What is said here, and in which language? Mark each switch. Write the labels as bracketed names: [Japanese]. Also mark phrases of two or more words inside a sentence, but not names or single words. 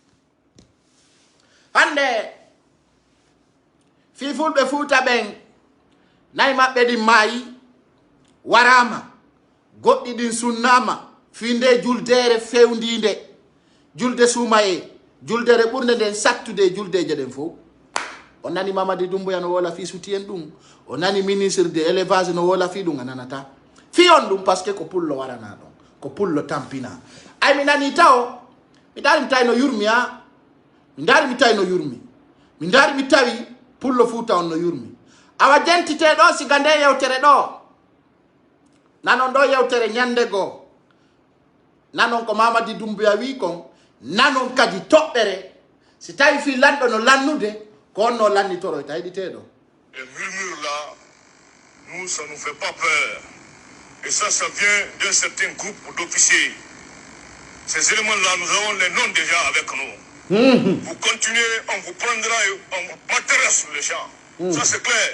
[Fula] Hande fifulɓe Fuuta ɓen nayi maɓɓe ɗin maayi warama goɗɗi ɗin sunnama finde juldere fewndinde julde sumaye juldere ɓurde nden sattude juldeje ɗen fof. O nani Mamadi Doumbouya no wola fi suti en ɗum, o nani [French] ministre de élevage [Fula] no wola fi ɗum, a nanata fi on ɗum [French] parce que [Fula] ko pullo warana ɗon, ko pullo tampina. Ay mi nani taw mi dari mi tawi no yurmi mi dari mi tawi no yurmi, mi dari mi tawi pullo Fuuta on no yurmi. Awa jentite ɗo siga nde yewtere ɗo nanon ɗo yewtere ñande goo nanon ko Mamadi Doumbouya wi kon nanon kadi toɓɓere si tawi fi lanɗo no lannude ko on no lannitoroyta heɗiteɗo. [French] Les murmures là, nous ça nous fait pas peur et ça vient d'un certain groupe d'officiers. Ces éléments là nous avons les noms déjà avec nous. Vous continuez, on vous prendra et on vous battra sur le champ. Ça c'est clair.